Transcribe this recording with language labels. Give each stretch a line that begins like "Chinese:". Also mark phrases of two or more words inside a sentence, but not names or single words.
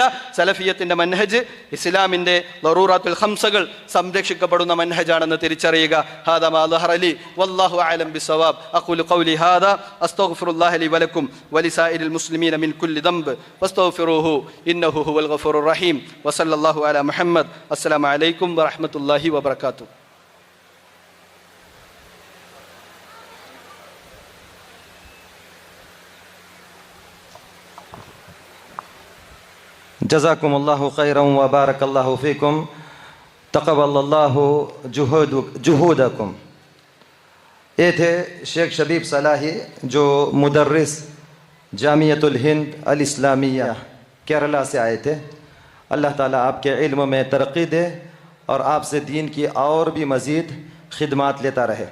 Malayalam: സലഫിയത്തിൻ്റെ മൻഹജ് ഇസ്ലാമിൻ്റെ
Arabic: الضرورات الخمس
Malayalam: സംരക്ഷിക്കപ്പെടുന്ന മൻഹജാണെന്ന് തിരിച്ചറിയുക.
Arabic: هذا ما ظهر لي والله أعلم بالصواب. أقول قولي هذا أستغفر الله لي ولكم ولسائر المسلمين من كل ذنب فاستغفروه إنه هو الغفور الرحيم. وصلى الله على محمد. السلام عليكم ورحمة الله وبركاته. جزاكم الله خيرا وبارك الله فيكم تقبل الله جهودكم.
Urdu: یہ تھے شیخ شبیب صلاحی جو مدرس جامعۃ الہند الاسلامیہ کیرلا سے آئے تھے. اللہ تعالیٰ آپ کے علم میں ترقی دے اور آپ سے دین کی اور بھی مزید خدمات لیتا رہے.